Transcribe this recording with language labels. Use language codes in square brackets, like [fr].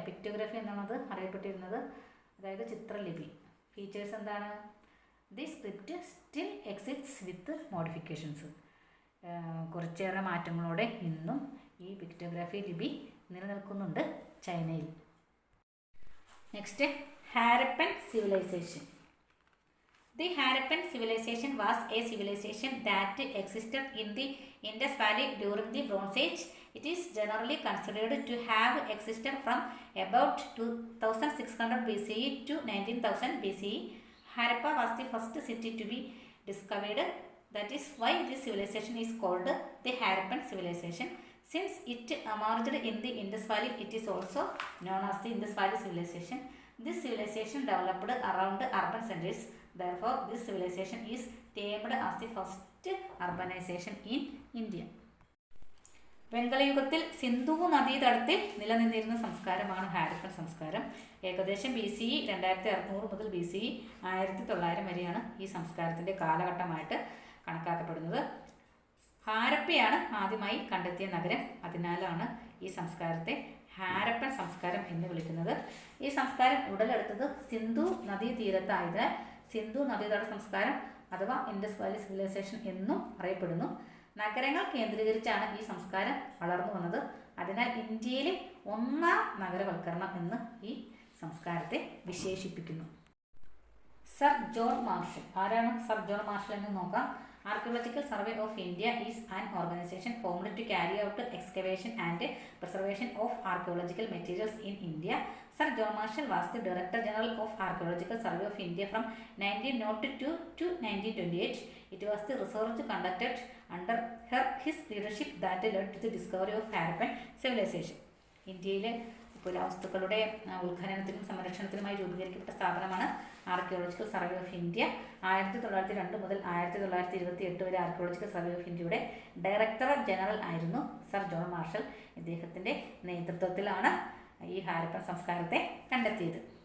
[ml] പിക്ടോഗ്രഫി എന്നാണ് അത് അറിയപ്പെട്ടിരുന്നത്, അതായത് ചിത്രലിപി. ഫീച്ചേഴ്സ് എന്താണ്? [en] The script still exists with modifications. [ml] കുറച്ചേറെ മാറ്റങ്ങളോടെ ഇന്നും ഈ പിക്ടോഗ്രാഫി ലിപി നിലനിൽക്കുന്നുണ്ട് ചൈനയിൽ. [en] Next, Harappan civilization. The Harappan civilization was a civilization that existed in the Indus Valley during the Bronze Age. It is generally considered to have existed from about 2600 BCE to 19000 BCE. Harappa was the first city to be discovered. That is why this civilization is called the Harappan civilization. Since it emerged in the Indus Valley, it is also known as the Indus Valley civilization. This civilization developed around urban centers. Therefore, this civilization is termed as the first urbanization in India. [ml] വെങ്കലയുഗത്തിൽ Sindhu നദീതടത്തിൽ നിലനിന്നിരുന്ന സംസ്കാരമാണ് ഹാരപ്പൻ സംസ്കാരം. ഏകദേശം BCE 2600 മുതൽ BCE 1900 വരെയാണ് ഈ സംസ്കാരത്തിൻ്റെ കാലഘട്ടമായിട്ട് കണക്കാക്കപ്പെടുന്നത്. ഹാരപ്പയാണ് ആദ്യമായി കണ്ടെത്തിയ നഗരം. അതിനാലാണ് ഈ സംസ്കാരത്തെ ഹാരപ്പൻ സംസ്കാരം എന്ന് വിളിക്കുന്നത്. ഈ സംസ്കാരം ഉടലെടുത്തത് സിന്ധു നദീതീരത്തായതിനാൽ സിന്ധു നദീതട സംസ്കാരം അഥവാ [en] Indus valley civilization [ml] എന്നും അറിയപ്പെടുന്നു. നഗരങ്ങൾ കേന്ദ്രീകരിച്ചാണ് ഈ സംസ്കാരം വളർന്നു വന്നത്. അതിനാൽ ഇന്ത്യയിലെ ഒന്നാം നഗരവൽക്കരണം എന്ന് ഈ സംസ്കാരത്തെ വിശേഷിപ്പിക്കുന്നു. Sir John marshal. ആരാണ് സർ ജോൺ മാർഷൽ എന്ന് നോക്കാം. [en] Archaeological survey of India is an organization formed to carry out excavation and preservation of archaeological materials in India. Sir John Marshall was the Director General of Archaeological Survey of India from 1902 to 1928. It was the research conducted under his leadership that led to the discovery of Harappan civilization. [ml] ഇന്ത്യയിലെ പുരാവസ്തുക്കളുടെ ഉത്ഖനനത്തിനും സംരക്ഷണത്തിനുമായി രൂപീകരിക്കപ്പെട്ട സ്ഥാപനമാണ് archaeological survey of India. 1902 മുതൽ 1928 വരെ archaeological survey of ഇന്ത്യയുടെ director general ആയിരുന്നു sir John marshal. ഇദ്ദേഹത്തിൻ്റെ നേതൃത്വത്തിലാണ് ഈ ഹാരപ്പൻ സംസ്കാരത്തെ കണ്ടെത്തിയത്.